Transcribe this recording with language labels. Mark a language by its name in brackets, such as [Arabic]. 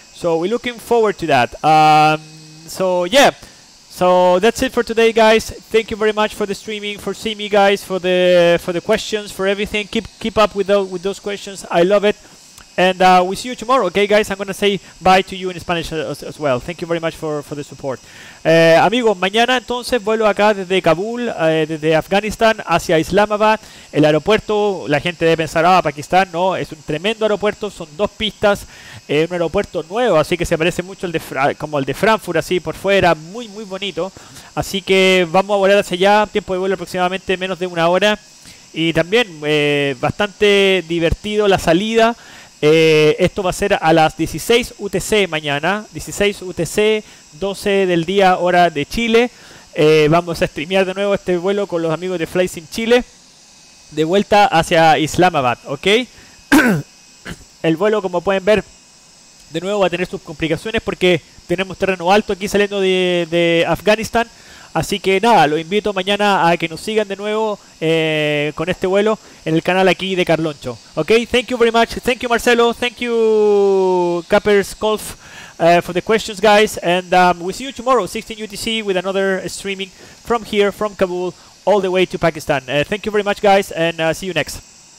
[English] So we're looking forward to that. So yeah, so that's it for today, guys. Thank you very much for the streaming, for seeing me, guys, for the questions, for everything. Keep up with those questions. I love it. And we see you tomorrow, okay, guys? I'm going to say bye to you in Spanish as well. Thank you very much for the support. [Spanish] Amigos, mañana entonces vuelo acá desde Kabul, desde Afganistán hacia Islamabad. El aeropuerto, la gente debe pensar, Pakistán, no, es un tremendo aeropuerto, son 2 pistas, un aeropuerto nuevo, así que se parece mucho como el de Frankfurt, así por fuera, muy muy bonito. Así que vamos a volar hacia allá, tiempo de vuelo aproximadamente menos de 1 hora. Y también bastante divertido la salida. Esto va a ser a las 16 UTC mañana, 16 UTC, 12 del día, hora de Chile. Vamos a streamear de nuevo este vuelo con los amigos de FlySim Chile, de vuelta hacia Islamabad, ¿ok? El vuelo, como pueden ver, de nuevo va a tener sus complicaciones porque tenemos terreno alto aquí saliendo de Afganistán. Así que nada, los invito mañana a que nos sigan de nuevo con este vuelo en el canal aquí de Carloncho. [English] Ok, thank you very much. Thank you, Marcelo. Thank you, Cappers Golf, for the questions, guys. And we'll see you tomorrow, 16 UTC, with another streaming from here, from Kabul, all the way to Pakistan. Thank you very much, guys, and see you next.